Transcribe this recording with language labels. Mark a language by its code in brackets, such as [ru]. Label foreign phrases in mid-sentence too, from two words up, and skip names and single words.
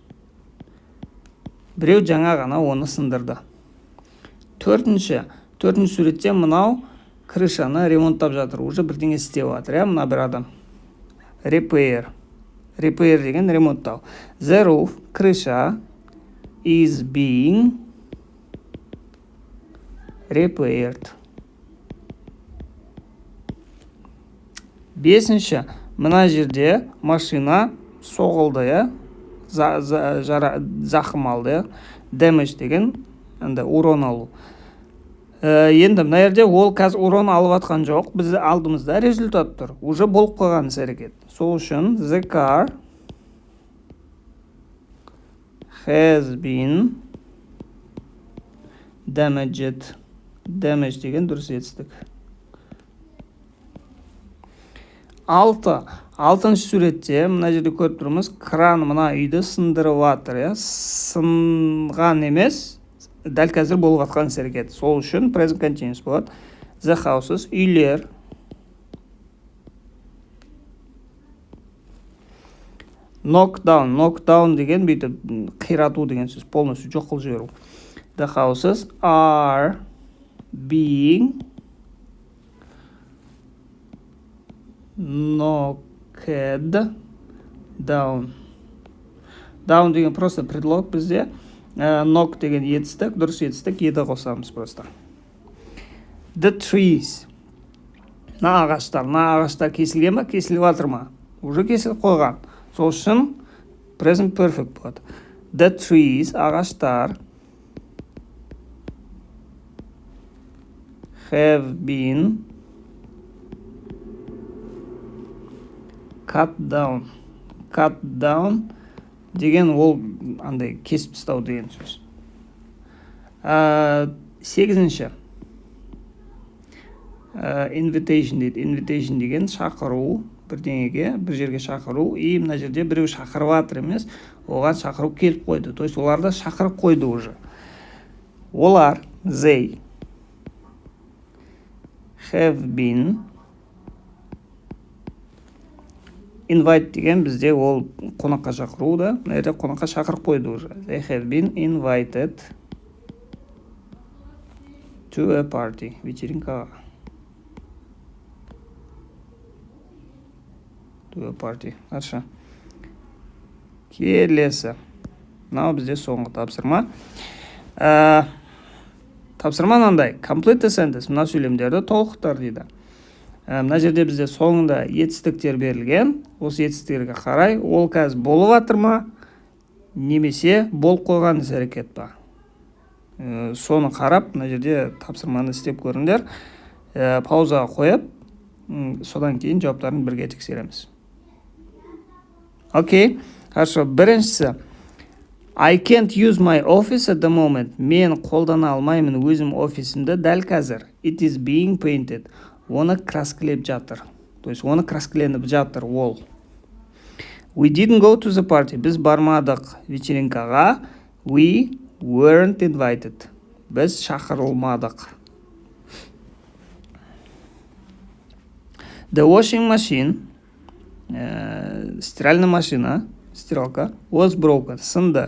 [kk] Біреу жаңа ғана оны сындырды. Төртінші суретте мынау крышаны ремонттап жатыр. Уже бірдеңе істеп жатыр, мына бір адам. Repair деген ремонттау. [en] The roof, крыша, is being repaired. [kk] Бесінші, мына жерде машина соғылды, зақым алды, damage деген, урон алу. Енді мына жерде ол қазір урон алып атқан жоқ, біз алдымызда результат тұр, уже болып қойған іс-әрекет. [en] Сол үшін the car has been damaged. [kk] Damage деген дұрыс етістік. 6-ыншы суретте мына жерде көріп тұрмыз, кран мына үйді сындырып жатыр, сынған емес, дәл қазір болып жатқан іс-әрекет. Сол үшін [en] present continuous [kk] болады. [en] The houses, үйлер. Knock down [kk] деген бүйтіп қирату деген сөз, полностью жоқ қылып жіберу. [en] The houses are being knocked down. [kk] Down деген [ru] просто предлог [kk] бізде. Knock деген етістік, дұрыс етістік, еді қосамыз просто. [en] The trees. [kk] На ағаштар кесілген ба, кесіліп жатыр ма? Уже кесіліп қойған. Сол үшін [en] present perfect [kk] болады. [en] The trees, ағаштар, have been cut down. Cut down [kk] деген ол андай кесіп тастау деген сөз. 8-ші invitation дейді. Invitation деген шақыру, бірдеңеге, бір жерге шақыру. И мына жерде біреу шақырып жатыр емес, оған шақыру келіп қойды. То есть оларды шақырып қойды уже. Олар, [en] they have been invite [kk] деген бізде ол қонаққа шақыру да, мына жерде қонаққа шақырып қойды уже. [en] They have been invited to a party. Вечеринкаға. To a party. [ru] Хорошо. [kk] Келесі. Мынау бізде соңғы тапсырма. Тапсырма мынандай. [en] Complete the sentence. [kk] Мына сөйлемдерді толықтыр дейді. Мына жерде бізде соңында етістіктер берілген. Осы етістіктерге қарай, ол қазір болып жатыр ма, немесе болып қойған іс-әрекет па? Соны қарап, мына жерде тапсырманы істеп көріңдер. Паузаға қойып, содан кейін жауаптарын бірге тексереміз. [ru] Окей, хорошо. Біріншісі. [en] I can't use my office at the moment. [kk] Мен қолдана алмаймын өзім офисімді дәл қазір. [en] It is being painted. [kk] Оны краскілеп жатыр. То есть оны краскіленіп жатыр ол. [en] We didn't go to the party. [kk] Біз бармадық вечеринкаға. [en] We weren't invited. [kk] Біз шақырылмадық. [en] The washing machine, [ru] стиральная машина, стиралка, [en] was broken, сынды.